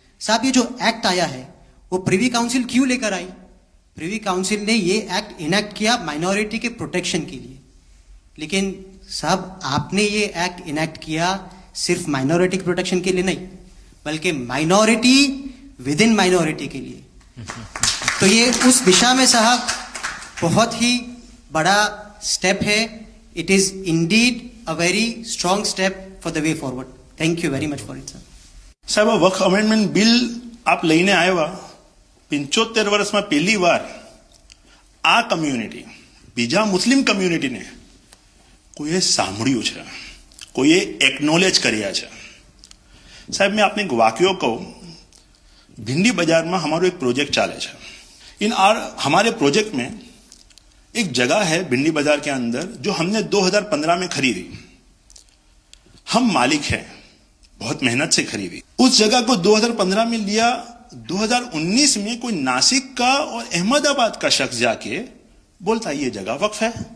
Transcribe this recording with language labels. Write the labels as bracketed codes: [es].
[hi] साहब, ये जो एक्ट आया है वो प्रिवी काउंसिल क्यों लेकर आई? प्रिवी काउंसिल ने ये एक्ट इनेक्ट किया माइनॉरिटी के प्रोटेक्शन के लिए, लेकिन साहब आपने ये एक्ट इनेक्ट किया सिर्फ माइनॉरिटी के प्रोटेक्शन के लिए नहीं, बल्कि माइनॉरिटी विद इन माइनॉरिटी के लिए। तो ये उस दिशा में साहब बहुत ही बड़ा स्टेप है। [en] It is indeed a very strong step for the way forward. Thank you very much for it sir. [gu] સાહેબ, વક્ફ અમેન્ડમેન્ટ બિલ આપ લઈને આવ્યા 75 વર્ષમાં પહેલી વાર આ કમ્યુનિટી, બીજા મુસ્લિમ કમ્યુનિટીને કોઈએ સાંભળ્યું છે, કોઈએ એકનોલેજ કર્યા છે। [hi] સાહેબ, मैं आपने एक वाक्य कहूँ, भिंडी बाजार में हमारो एक प्रोजेक्ट चाले है। हमारे प्रोजेक्ट में एक जगह है भिंडी बाजार के अंदर जो हमने 2015 में खरीदी। हम मालिक हैं, बहुत मेहनत से खरीदी। उस जगह को 2015 में लिया, 2019 में कोई नासिक का और अहमदाबाद का शख्स जाके बोलता ये जगह वक्फ है।